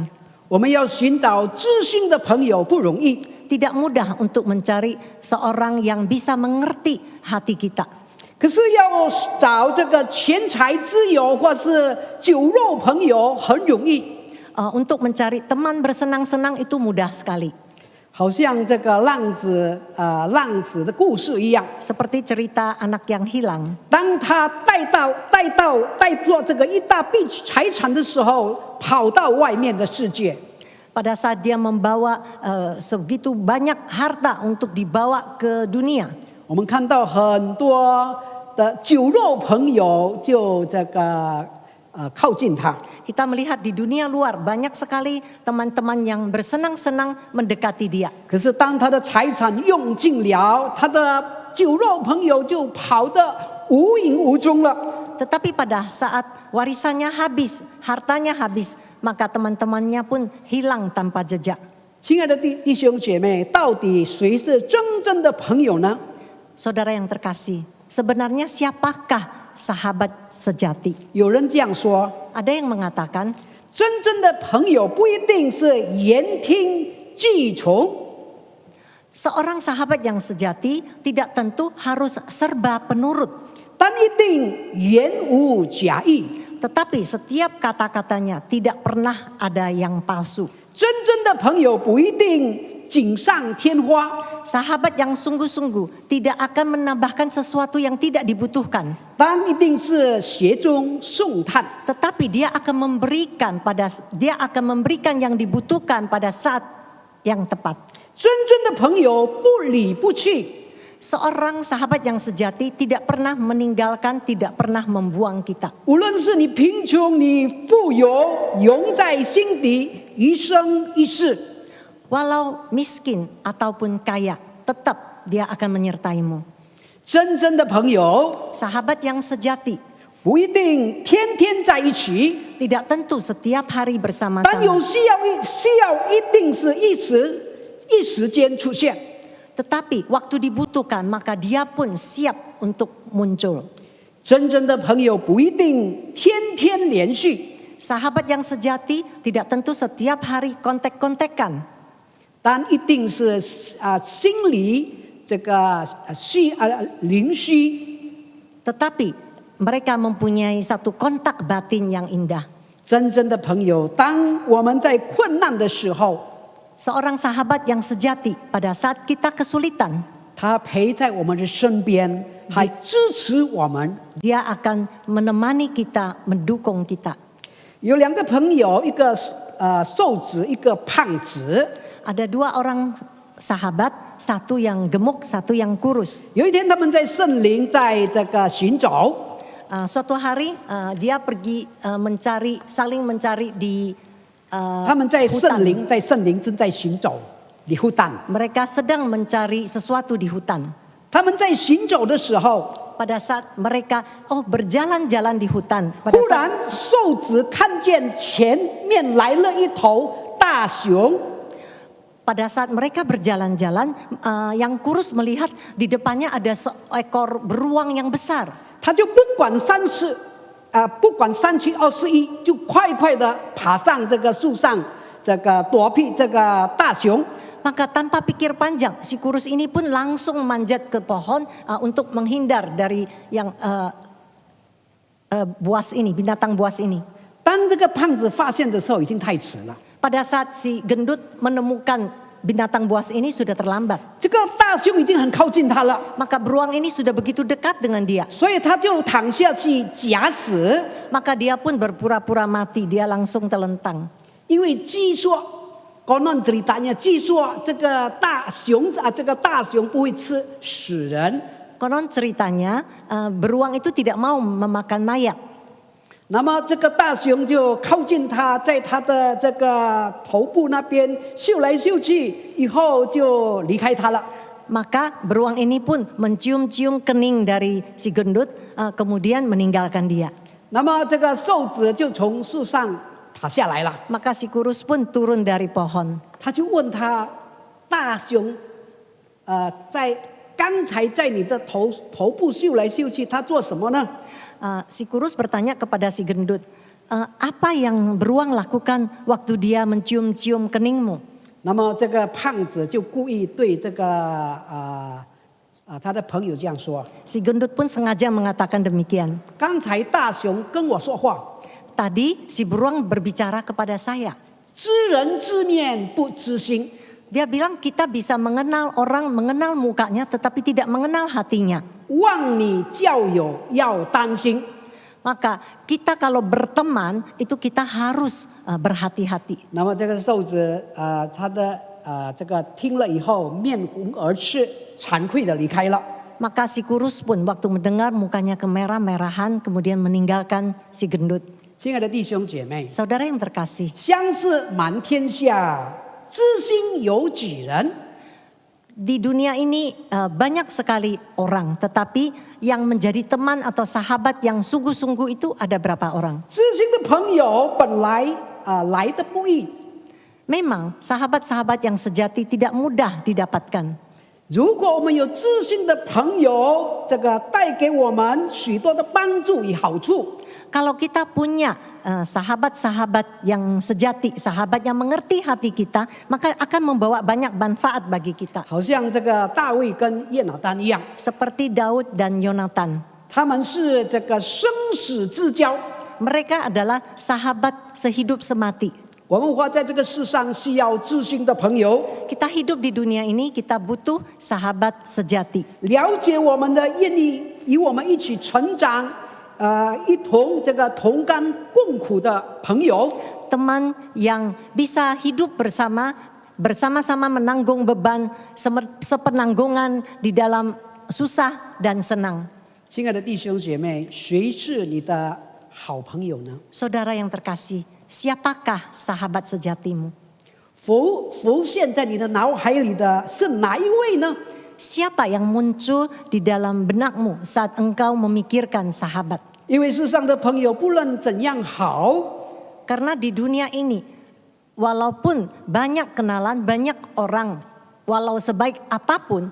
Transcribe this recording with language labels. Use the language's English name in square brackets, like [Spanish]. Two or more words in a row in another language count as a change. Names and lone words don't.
[Chinese] 我们要寻找知心的朋友不容易， [Indonesian] Tidak mudah untuk mencari seorang yang bisa mengerti hati kita. [Chinese] 可是要找这个钱财之友或是酒肉朋友很容易。 [Indonesian] Untuk mencari teman bersenang-senang itu mudah sekali. [Chinese] 好像这个浪子的故事一样， [Indonesian] Seperti cerita anak yang hilang. [Chinese] 当他带着这个一大笔财产的时候，跑到外面的世界。 [Indonesian] Pada saat dia membawa segitu banyak harta untuk dibawa ke dunia. [Chinese] 我们看到很多的酒肉朋友就这个靠近他。 [Indonesian] Kita melihat di dunia luar banyak sekali teman-teman yang bersenang-senang mendekati dia. [Chinese] 可是当他的财产用尽了，他的酒肉朋友就跑得无影无踪了。 [Indonesian] Tetapi pada saat warisannya habis, hartanya habis, maka teman-temannya pun hilang tanpa jejak. [Chinese] 亲爱的弟兄姐妹，到底谁是真正的朋友呢？ [Indonesian] Saudara yang terkasih, sebenarnya siapakah sahabat sejati? [Chinese] 有人这样说， [Indonesian] Ada yang mengatakan [Chinese] 真正的朋友不一定是言听计从， [Indonesian] seorang sahabat yang sejati tidak tentu harus serba penurut. [Chinese] 但一定言无假意。 [Indonesian] Tetapi setiap kata-katanya tidak pernah ada yang palsu. [Chinese] 真正的朋友不一定锦上添花， [Indonesian] Sahabat yang sungguh-sungguh tidak akan menambahkan sesuatu yang tidak dibutuhkan. [Chinese] 但一定是雪中送炭。 [Indonesian] Tetapi dia akan memberikan yang dibutuhkan pada saat yang tepat. [Chinese] 真正的朋友不离不弃， [Indonesian] Seorang sahabat yang sejati tidak pernah meninggalkan, tidak pernah membuang kita. [Chinese] 无论是你贫穷，你富有，永在心底，一生一世。 [Indonesian] Walau miskin ataupun kaya, tetap dia akan menyertaimu. [Chinese] 真正的朋友 [Indonesian] Sahabat yang sejati [Chinese] 不不一定天天在一起， [Indonesian] tidak tentu setiap hari [Chinese] 但 [Indonesian] bersama-sama. [Chinese] 有需要一定是一时间出现。 [Indonesian] Tetapi waktu dibutuhkan maka dia pun siap untuk muncul. [Chinese] 真正的朋友不一定天天连续， [Indonesian] Sahabat yang sejati tidak tentu setiap hari kontek-kontekan. [Chinese] 但一定是心里这个灵虚。 [Indonesian] Tetapi mereka mempunyai satu kontak batin yang indah. [Chinese] 真正的朋友，当我们在困难的时候， [Indonesian] Seorang sahabat yang sejati pada saat kita kesulitan, [Chinese] 他陪在我们的身边，还支持我们。 [Indonesian] dia akan menemani kita, mendukung kita. [Chinese] 有两个朋友，一个瘦子，一个胖子。 [Indonesian] Ada 2 orang sahabat, satu yang gemuk, satu yang kurus. [Chinese] 有一天，他们在圣林在这个行走， [Indonesian] Suatu hari dia pergi saling mencari di [Chinese] 他们在圣林正在行走，离湖淡。 [Indonesian] mereka sedang mencari sesuatu di hutan. [Chinese] 他们在行走的时候， [Indonesian] Pada saat mereka berjalan-jalan di hutan, [Chinese] 忽 [Indonesian] pada [Chinese] 然 [Indonesian] saat [Chinese] 瘦子看见前面来了一头大熊， [Indonesian] mereka berjalan-jalan, yang kurus melihat di depannya ada seekor beruang yang besar. [Chinese] 他就不管3七21，就快快的爬上这个树上，这个躲避这个大熊。 [Indonesian] Maka tanpa pikir panjang, si kurus ini pun langsung manjat ke pohon untuk menghindar dari yang buas ini, binatang buas ini. [Chinese] 当这个胖子发现的时候，已经太迟了。 [Indonesian] Pada saat si gendut menemukan binatang buas ini sudah terlambat. [Chinese] 这个大熊已经很靠近他了， [Indonesian] Maka beruang ini sudah begitu dekat dengan dia. [Chinese] 所以他就躺下去假死。 [Indonesian] Maka dia pun berpura-pura mati, dia langsung terlentang. [Chinese] 因为据说 ， [Indonesian] konon ceritanya， [Chinese] 据说这个大熊不会吃死人。 [Indonesian] Konon ceritanya beruang itu tidak mau memakan mayat. [Chinese] 那么这个大熊就靠近他，在他的这个头部那边嗅来嗅去，以后就离开他了。 [Indonesian] Maka beruang ini pun mencium-cium kening dari si gendut, kemudian meninggalkan dia. [Chinese] 那么这个瘦子就从树上爬下来了， [Indonesian] Maka si kurus pun turun dari pohon. [Chinese] 他就问他：“大熊，在刚才在你的头部嗅来嗅去，他做什么呢？” [Indonesian] Si kurus bertanya kepada si gendut, apa yang beruang lakukan waktu dia mencium-cium keningmu? [Chinese] 那么这个胖子就故意对这个他的朋友这样说： [Indonesian] Si gendut pun sengaja mengatakan demikian. [Chinese] 刚才大熊跟我说话， [Indonesian] Tadi si beruang berbicara kepada saya. [Chinese] 知人知面不知心。 [Indonesian] Dia bilang kita bisa mengenal orang, mengenal mukanya tetapi tidak mengenal hatinya. [Chinese] 望你交友要担心。 [Indonesian] Maka kita kalau berteman itu kita harus berhati-hati. [Chinese] 那么这个瘦子他的这个听了以后面红耳赤，惭愧的离开了。 [Indonesian] Maka si kurus pun waktu mendengar mukanya kemerah-merahan kemudian meninggalkan si gendut. [Chinese] 亲爱的弟兄姐妹， [Indonesian] Saudara yang terkasih, [Chinese] 相识满天下，知心有几人？ [Indonesian] di dunia ini banyak sekali orang, tetapi yang menjadi teman atau sahabat yang sungguh-sungguh itu ada berapa orang? [Chinese] 知心的朋友本来来的不易， [Indonesian] Memang sahabat-sahabat yang sejati tidak mudah didapatkan. [Chinese] 如果我们有知心的朋友，这个带给我们许多的帮助与好处。 [Indonesian] Kalau kita punya sahabat-sahabat yang sejati, sahabat yang mengerti hati kita, maka akan membawa banyak manfaat bagi kita. [Chinese] 好像这个大卫跟约拿单一样， [Indonesian] Seperti Daud dan Yonatan. [Chinese] 他们是这个生死之交。 [Indonesian] Mereka adalah sahabat sehidup semati. [Chinese] 我们活在这个世上，需要知心的朋友， [Indonesian] Kita hidup di dunia ini, kita butuh sahabat sejati. [Chinese] 了解我们的，愿意与我们一起成长，一同这个同甘共苦的朋友。 [Indonesian] Teman yang bisa hidup bersama-sama menanggung beban, sepenanggungan di dalam susah dan senang. [Chinese] 亲爱的弟兄姐妹，谁是你的好朋友呢？ [Indonesian] Saudara yang terkasih, siapakah sahabat sejatimu? [Chinese] 浮现在你的脑海里的是哪一位呢？ [Indonesian] Siapa yang muncul di dalam benakmu saat engkau memikirkan sahabat? [Chinese] 因为世上的朋友不论怎样好， [Indonesian] Karena di dunia ini, walaupun banyak kenalan, banyak orang, walau sebaik apapun,